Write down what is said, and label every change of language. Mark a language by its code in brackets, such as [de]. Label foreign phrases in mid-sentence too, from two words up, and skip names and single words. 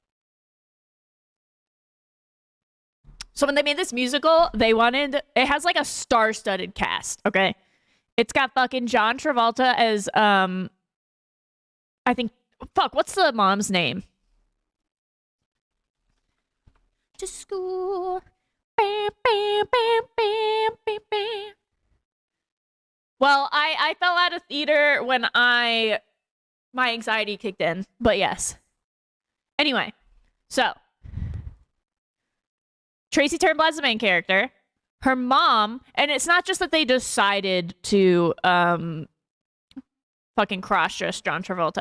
[en] So when they made this musical, it has like a star-studded cast, okay? It's got fucking John Travolta as, I think, Fuck, what's the mom's name? To school. Bam, bam, bam, bam, bam, bam. Well, I fell out of theater when my anxiety kicked in, but yes. Anyway, so Tracy Turnblad's the main character. Her mom, and it's not just that they decided to fucking cross-dress John Travolta.